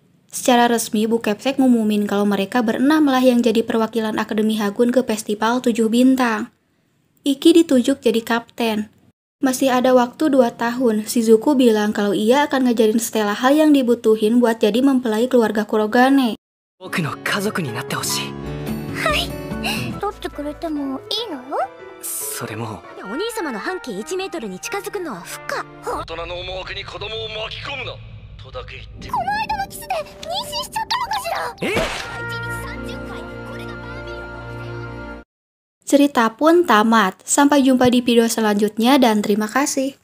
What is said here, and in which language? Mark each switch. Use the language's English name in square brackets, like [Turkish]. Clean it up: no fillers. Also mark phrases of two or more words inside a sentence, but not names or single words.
[Indonesian] Secara resmi, Bu Kepsek ngumumin kalau mereka berenam lah yang jadi perwakilan Akademi Hagun ke Festival 7 Bintang. Iki ditunjuk jadi kapten. Masih ada waktu 2 tahun, Shizuku bilang kalau ia akan ngajarin Stella hal yang dibutuhin buat jadi mempelai keluarga Kurogane. [Japanese] 僕の家族になってほしい。取ってくれてもいいのよ。それもお兄様の半径1メートルに近づくのは不可。大人の思惑に子供を巻き込むなとだけ言って。この間のキスで妊娠しちゃったのかしら。え？ 1日30回、これがバービーよ。 [Indonesian] Cerita pun tamat. Sampai jumpa di video selanjutnya dan terima kasih.